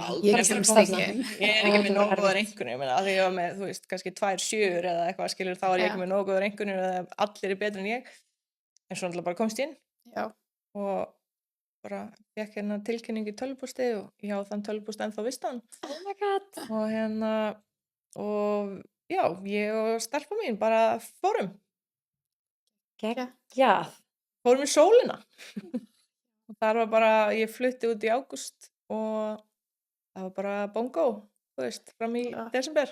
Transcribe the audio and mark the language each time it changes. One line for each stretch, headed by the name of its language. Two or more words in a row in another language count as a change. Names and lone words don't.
Icelandic: ég er ekki með nógu góðar einkunnir að því ég var með, kannski 2 sjöur eða eitthvað skilur, þá er ég ekki með nógu góðar einkunnir eða allir er betri en ég en svo náttúrulega bara komst ég inn og bara fékk tilkynningu í tölvupósti og ég á þann tölvupóst ennþá vistan
English: oh my god
Icelandic: og já, ég og stelpa mín bara fórum geggjað fórum í sólina þar var bara, ég flutti út í ágúst og það var bara bongo, þú veist, fram í desember.